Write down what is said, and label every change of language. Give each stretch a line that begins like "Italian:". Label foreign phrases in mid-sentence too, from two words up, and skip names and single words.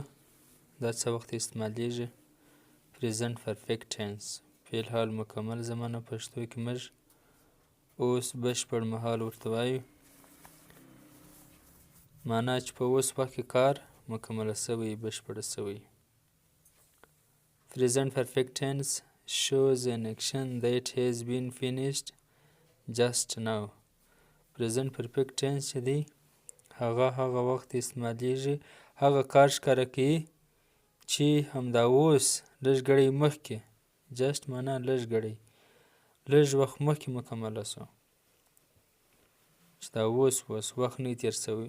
Pashto: دا څه وخت استعمالیږي؟
English: Present perfect tense
Pashto: فعل حال مکمل زمانه، پښتو کې موږ اوس بشپړ مهال ورته وایو. معنا چې په اوس وخت کې کار مکمله سوی، بشپړه سوی.
English: Present perfect tense shows an action that has been finished just now. Present perfect tense
Pashto: چې دی هغه وخت استعمالیږي، هغه کار ښکاره کوي چې همدا اوس لږ ګړی مخکې، جسټ معنا لږ ګړی، لږ وخت مخکې مکمله سو، چې دا اوس وخت نه تیر سوی.